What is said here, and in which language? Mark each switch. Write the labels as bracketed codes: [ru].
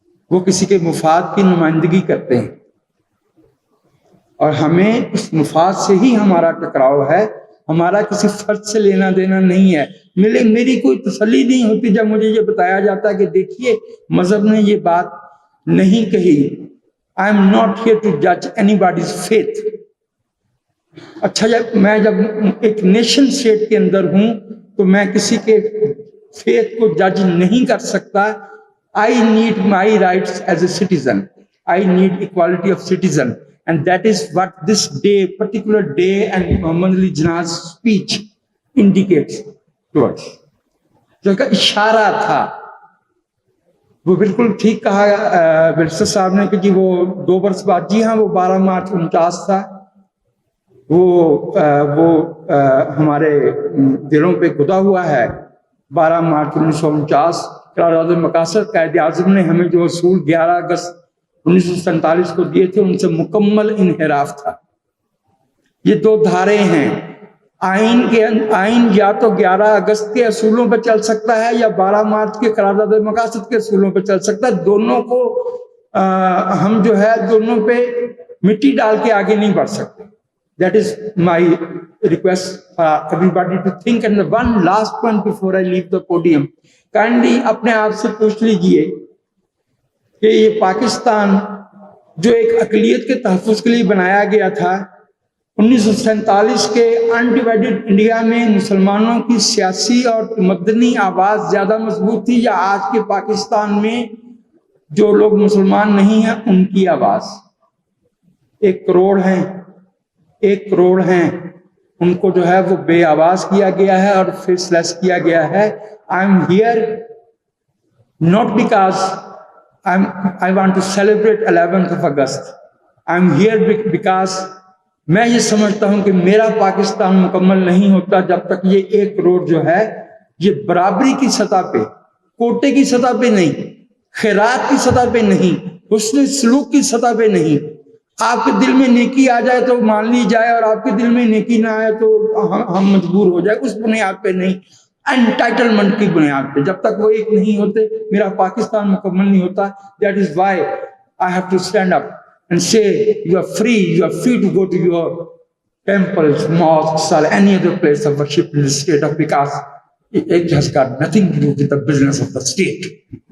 [ur] وہ کسی کے مفاد کی نمائندگی کرتے ہیں اور ہمیں اس مفاد سے ہی ہمارا ٹکراؤ ہے، ہمارا کسی فرد سے لینا دینا نہیں ہے. میری کوئی تسلی نہیں ہوتی جب مجھے یہ بتایا جاتا ہے کہ دیکھیے مذہب نے یہ بات نہیں کہی. [en] I am not here to judge anybody's faith. [ur] اچھا، جب ایک نیشن اسٹیٹ کے اندر ہوں تو میں کسی کے فیتھ کو جج نہیں کر سکتا. [en] I need my rights as a citizen. I need equality of citizen. And that is what this day, particular day, and Muhammad Ali Jinnah's speech indicates towards. [ur] جو کا اشارہ تھا وہ بالکل ٹھیک کہا بیرسٹر صاحب نے کہ جی وہ 2 برس بعد، جی ہاں وہ 12 مارچ 49 تھا. وہ ہمارے دلوں پہ گدا ہوا ہے. 12 مارچ 1949 قرارداد مقاصد قائد اعظم نے ہمیں جو اصول 11 اگست 1947 کو دیے تھے ان سے مکمل انحراف تھا. یہ 2 دھارے ہیں. آئین یا تو 11 اگست کے اصولوں پہ چل سکتا ہے یا 12 مارچ کے قرارداد مقاصد کے اصولوں پہ چل سکتا ہے. دونوں کو ہم جو ہے دونوں پہ مٹی ڈال کے آگے نہیں بڑھ سکتے. [en] That is my request for everybody to think. And the one last point before I leave the podium, kindly [ur] اپنے آپ سے پوچھ لیجئے کہ یہ پاکستان جو ایک اقلیت کے تحفظ کے لیے بنایا گیا تھا، 1947 کے انڈیوائیڈڈ انڈیا میں مسلمانوں کی سیاسی اور مدنی آواز زیادہ مضبوط تھی یا آج کے پاکستان میں جو لوگ مسلمان نہیں ہیں ان کی آواز؟ 1 کروڑ ہیں، 1 کروڑ ہیں، ان کو جو ہے وہ بے آواز کیا گیا ہے اور فیس لیس کیا گیا ہے. [en] I am here not because I want to celebrate 11th of August. I am here because [ur] میں یہ سمجھتا ہوں کہ میرا پاکستان مکمل نہیں ہوتا جب تک یہ 1 کروڑ جو ہے یہ برابری کی سطح پہ، کوٹے کی سطح پہ نہیں، خیرات کی سطح پہ نہیں، حسن سلوک کی سطح پہ نہیں. آپ کے دل میں نیکی آ جائے تو مان لی جائے اور آپ کے دل میں نیکی نہ آئے تو ہم مجبور ہو جائے، اس بنیاد پہ نہیں، انٹائٹلمنٹ کی بنیاد پہ. جب تک وہ ایک نہیں ہوتے میرا پاکستان مکمل نہیں ہوتا. [en] That is why I have to stand up and say you are free to go to your temples, mosques, or any other place of worship in the state of Vikas. It has got nothing to do with the business of the state.